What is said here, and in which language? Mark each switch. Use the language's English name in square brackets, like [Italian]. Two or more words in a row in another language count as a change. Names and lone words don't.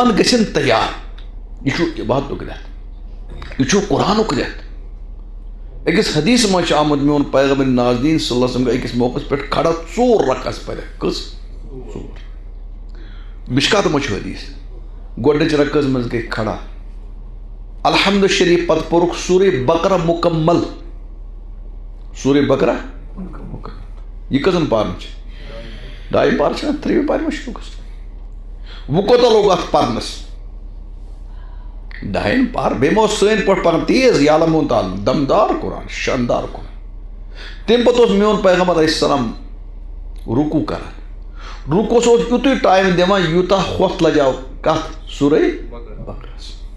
[Kashmiri] گژھن تیار یہِ چھُ عبادتُک رٮ۪تھ یہِ چھُ قرآنُک رٮ۪تھ أکِس حدیث منٛز چھُ آمُت میون پیغمبر نازدیٖن [Arabic] صلی اللہ علیہ وسلم [Kashmiri] گٔے أکِس موقعس پٮ۪ٹھ کھڑا 4 رکعت پرٮ۪کھ کٔژ 4 مشکات منٛز چھُ حدیث گۄڈٕنِچ رکعت منٛز گٔے کھڑا الحمد شریٖف پتہٕ پوٚرُکھ سورہ بقرہ مُکمل سورہ بقرہ یہِ کٔژن پارن چھِ 2 پارٕ چھِ 3 پارِ ما شروع گژھان وۄنۍ کوتاہ لوٚگ اتھ پرنس 2 پار بیٚیہِ ما اوس سٲنۍ پٲٹھۍ پران تیز یعلمون تعالیٰ دمدار قرآن شاندار قرآن تمہِ پتہٕ اوس میون پیغمبر [Arabic] علیہ السلام [Kashmiri] رُکوٗ کران رُکوس اوس یُتُے ٹایم دِوان یوٗتاہ ہوٚتھ لجاو کتھ سورہ بقرس.